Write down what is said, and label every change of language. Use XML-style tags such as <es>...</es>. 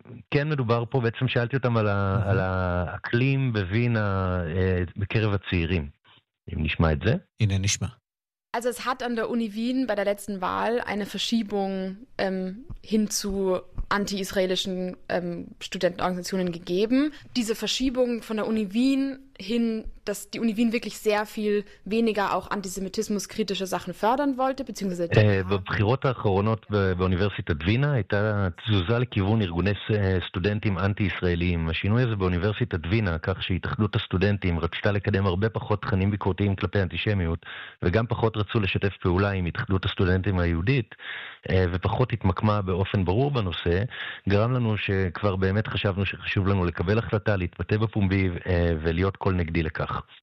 <he>כן מדובר פה, בעצם שאלתי אותם על, על האקלים בווינה בקרב הצעירים, אם נשמע את זה. הנה נשמע.</he> <de>Also es hat an der Uni Wien bei der letzten Wahl eine Verschiebung hin zu anti-israelischen Studentenorganisationen gegeben. Diese Verschiebung von der Uni Wien hin, dass die Uni Wien wirklich sehr viel weniger auch antisemitismuskritische Sachen fördern wollte, beziehungsweise...</de> <he>בבחירות האחרונות באוניברסיטת וינה הייתה תזוזה לכיוון ארגוני סטודנטים אנטי-ישראליים. השינוי הזה באוניברסיטת וינה, כך שהתאחדות הסטודנטים רצתה לקדם הרבה פחות תכנים ביקורתיים כלפי אנטישמיות, וגם פחות רצו לשתף פעולה עם התאחדות הסטודנטים היהודית, ופחות התמקמה באופן ברור בנושא, גרם לנו שכבר באמת חשבנו שחשוב לנו לקבל החלטה, להתבטא בפומבי ולהיות כל נגדי לכך.</he>